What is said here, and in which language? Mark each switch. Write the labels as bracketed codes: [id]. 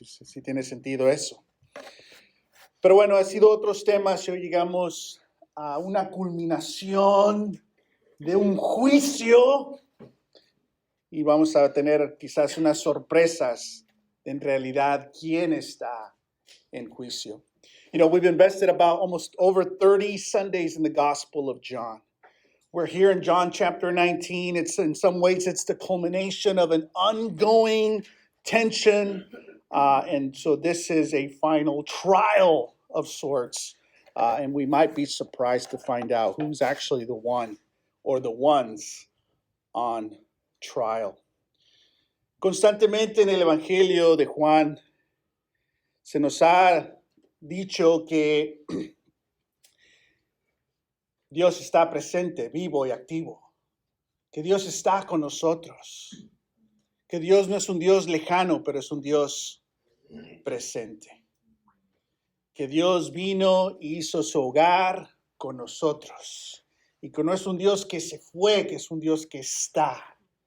[es] Si tiene sentido eso. Pero bueno, ha sido otros temas y hoy llegamos a una culminación de un juicio y vamos a tener quizás unas sorpresas de en realidad quién está en juicio. [en] You know, we've invested about almost over 30 Sundays in the Gospel of John. We're here in John chapter 19. It's in some ways it's the culmination of an ongoing tension. And so this is a final trial of sorts. And we might be surprised to find out who's actually the one or the ones on trial. [es] Constantemente en el Evangelio de Juan se nos ha dicho que Dios está presente, vivo y activo, que Dios está con nosotros, que Dios no es un Dios lejano, pero es un Dios presente, que Dios vino y hizo su hogar con nosotros y que no es un Dios que se fue, que es un Dios que está.